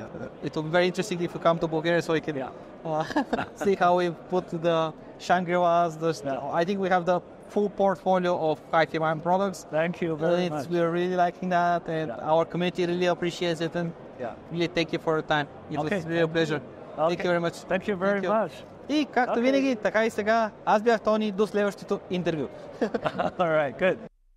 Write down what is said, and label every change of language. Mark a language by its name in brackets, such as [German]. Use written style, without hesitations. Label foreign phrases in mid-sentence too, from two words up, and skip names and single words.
[English] It will be very interesting if you come to Bulgaria so we can see how we put the Shangri-Las. I think we have the full portfolio of Hifiman products. Thank you very much. We're really liking that, and our community really appreciates it. And really thank you for your time. It was really a pleasure. Thank you very much. Thank you very much. [Bulgarian] И както винаги, така и сега, аз бях Тони, до следващото интервю. [English] All right, good.